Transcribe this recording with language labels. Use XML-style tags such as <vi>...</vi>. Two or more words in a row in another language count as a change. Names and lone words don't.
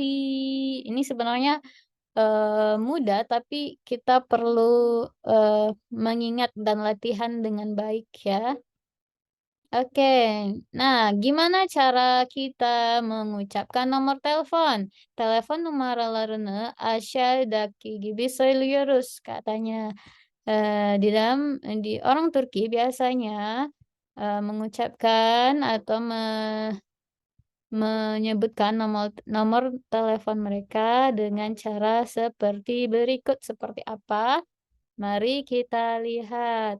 <id>Ini sebenarnya mudah, tapi kita perlu mengingat dan latihan dengan baik ya. Oke. Nah, gimana cara kita mengucapkan nomor telepon?</id> <tr>Telepon numaralarını aşağıdaki gibi söylüyoruz katanya.</tr> <id>Di orang Turki biasanya, mengucapkan atau menyebutkan nomor nomor telepon mereka dengan cara seperti berikut. Seperti apa? Mari kita lihat.</id>